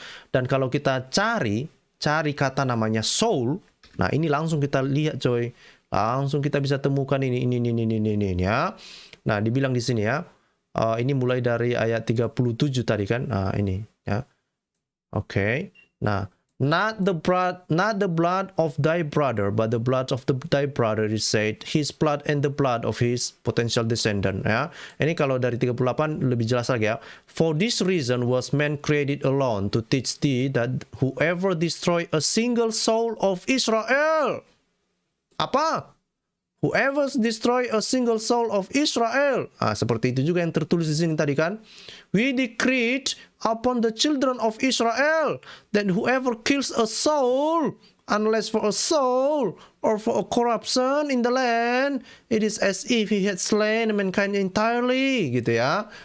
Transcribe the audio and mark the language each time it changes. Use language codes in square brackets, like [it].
[id] Dan kalau kita cari kata namanya soul, nah ini langsung kita lihat coy. Langsung kita bisa temukan ini ya. Nah, dibilang di sini ya, ini mulai dari ayat 37 tadi kan, nah ini ya, oke. [en] Nah, not the blood of thy brother, but the blood of thy brother is said, his blood and the blood of his potential descendant. [id] Ya, ini kalau dari 38 lebih jelas lagi ya. [en] For this reason was man created alone to teach thee that whoever destroy a single soul of Israel, [id] apa? [en] Whoever destroy a single soul of Israel. [id] Seperti itu juga yang tertulis di sini tadi kan. [en] We decreed upon the children of Israel that whoever kills a soul, unless for a soul or for a corruption in the land, it is as if he had slain mankind entirely, [id] gitu ya.